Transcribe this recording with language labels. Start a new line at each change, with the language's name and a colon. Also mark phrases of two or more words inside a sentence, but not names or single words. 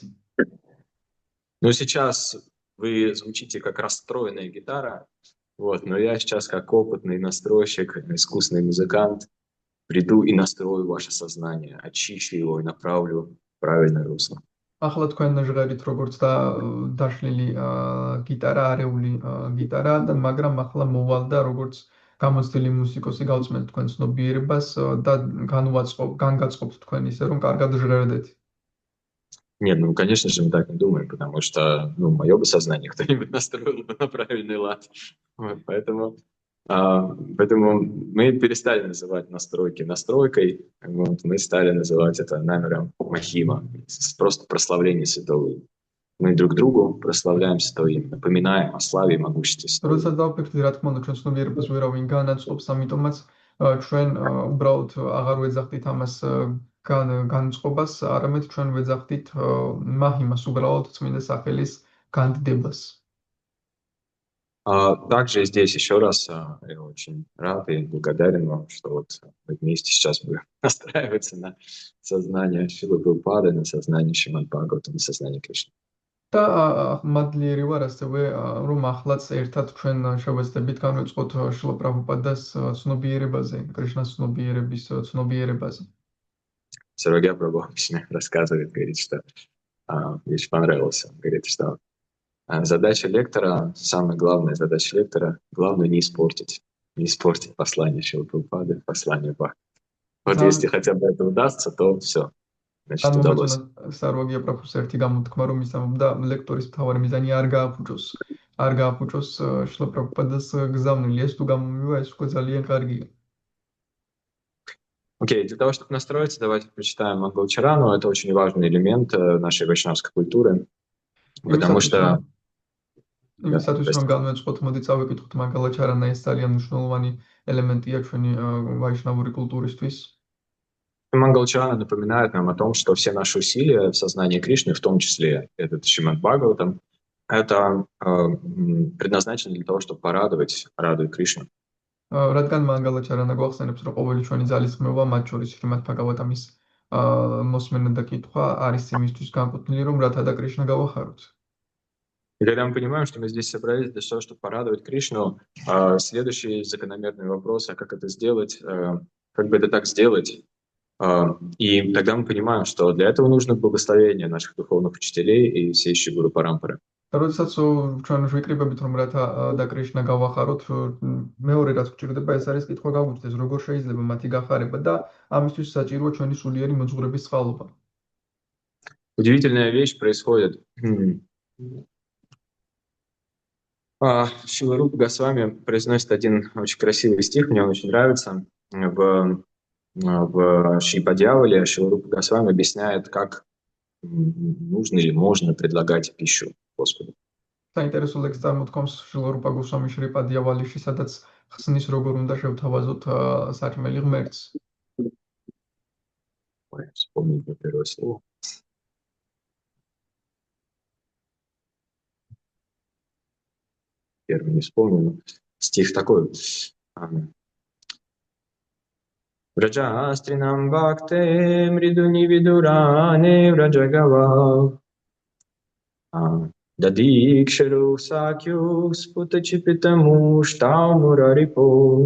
Russian: Ну, сейчас вы звучите как расстроенная гитара, но я сейчас как опытный настройщик, искусный музыкант приду и настрою ваше сознание, очищу его и направлю в правильное русло.
Georgian: ახლა თქვენ ჟღერით როგორც დაშლილი გიტარა, არეული გიტარა, მაგრამ ახლა მოვალ და როგორც გამოცდილი მუსიკოსი გავწმენთ თქვენ ცნობიერებას და განგაწყობთ თქვენ ისე, რომ კარგად ჟღერდეთ.
Russian: Нет, ну, конечно же, мы так не думаем, потому что, мое бы сознание кто-нибудь настроил бы на правильный лад. Поэтому мы перестали называть настройки настройкой, мы стали называть это намером махима, просто прославление святого имени. Мы друг другу прославляем святое имя, напоминаем о славе и могуществе святого имени.
Georgian: როცა დავფიქრდი, რა თქმა უნდა, ჩვენ ცნობიერებას ვერავინ განაწყობს, ამიტომაც ჩვენ უბრალოდ აღარ ვეძახდით ამას განწყობას, არამედ ჩვენ ვეძახდით მაჰიმას, უბრალოდ წმინდა სახელის განდიდებას.
Russian: Также здесь еще раз я очень рад и благодарен вам, что вот мы вместе сейчас настраивается на сознание Шрилы Прабхупады, на сознание Шримад Бхагаватам, на сознание Кришны.
Georgian: და მადლიერი ვარ ასევე რომ ახლაც ერთად ჩვენ შევეცდებით განვეწყოთ შრილა პრაბჰუპადას ცნობიერებაზე, კრიშნას ცნობიერებაზე.
Russian: Сарвагья Прабху обычно рассказывает, говорит, что вещь понравилась. Он говорит, что задача лектора, самая главная задача лектора, главное не испортить послание Шрилы Прабхупады, послание Бхакти. Вот если хотя бы это удастся, то все. Значит, удалось.
Georgian: სარვაგია პრაბჰუს ერთი გამოთქმა რომ ისამობდა ლექტორის მთავარი მიზანი არ გააფუჭოს შრილა პრაბჰუპადას გზავნილი. ეს თუ გამომივა, ეს უკვე ძალიან კარგია.
Russian: Окей, для того, чтобы настроиться, давайте прочитаем Мангалачарану. Это очень важный элемент нашей вайшнавской культуры, потому что...
Georgian: იმისათვის რომ განვეწყოთ, მოდი წავიკითხოთ მანგალაჩარანა, ეს ძალიან მნიშვნელოვანი ელემენტია ჩვენი ვაიშნავური კულტურისთვის.
Russian: Мангалачарана напоминает нам о том, что все наши усилия в сознании Кришны, в том числе этот Шримад Бхагаватам, это предназначено для того, чтобы радовать Кришну.
Georgian: რადგან მანგალაჩარანა გვახსენებს, რომ ყოველი ჩვენი ძალისხმევა, მათ შორის შრიმად ბჰაგავატამის მოსმენა და კითხვა არის იმისთვის განკუთვნილი, რომ რათა და кришна გავახაროთ.
Russian: И когда мы понимаем, что мы здесь собрались для того, чтобы порадовать Кришну, следующий закономерный вопрос, а как это сделать, как бы это так сделать? И тогда мы понимаем, что для этого нужно благословение наших духовных учителей и всей Шри-Гуру Парампары.
Georgian: როდესაც ჩვენ ვიკრიბებით რომ რათა და კრიშნა გავახაროთ, მეორე რაც გვჭირდება ეს არის კითხვა გაგვიჩნდეს, როგორ შეიძლება მათი გახარება და ამისთვის საჭიროა ჩვენი სულიერი მოძღვრების წყალობა.
Russian: Удивительная вещь происходит. Шрила Рупа Госвами произносит один очень красивый стих, мне он очень нравится. В Шри-Падьявале Шрила Рупа Госвами объясняет, как нужно или можно предлагать пищу Господу.
Georgian: საინტერესო ლექსს წარმოთქვამს შრილა რუპა გოსვამი შრი-პადიავალიში, სადაც ხსნის როგორ უნდა შევთავაზოთ საჭმელი ღმერთს.
Russian: Вспомнить на первое слово. Первый не вспомнил. Стих такой.
Sanskrit: व्रजस्त्रीणां भक्ते मृदुनि विदुराने व्रजगवा. दधिक्षरु सख्यु स्फुटचिपितमु ष्टौमुररिपो.